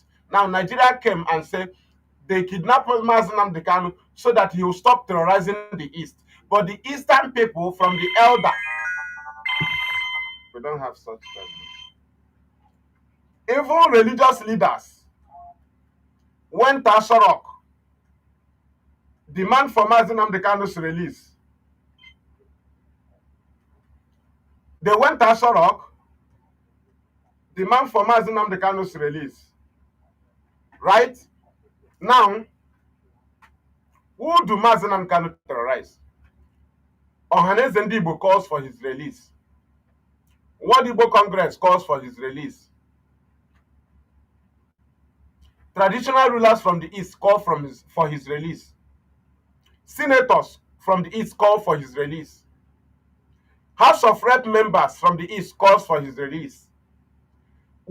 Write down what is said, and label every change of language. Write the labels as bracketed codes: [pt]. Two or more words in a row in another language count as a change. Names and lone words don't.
[en] Now, Nigeria came and said they kidnapped Mazi Nnamdi so that he will stop terrorizing the East. But the Eastern people from the elder, we don't have such time. Even religious leaders went to Sorok, demand for Mazi Nnamdi release. They went to Sorok, demand for Mazi Nnamdi release. Right? Now, who do Mazi Nnamdi terrorize? Ohaneze Ndigbo calls for his release. World Igbo Congress calls for his release. Traditional rulers from the East call for his release. Senators from the East call for his release. House of Rep members from the East calls for his release.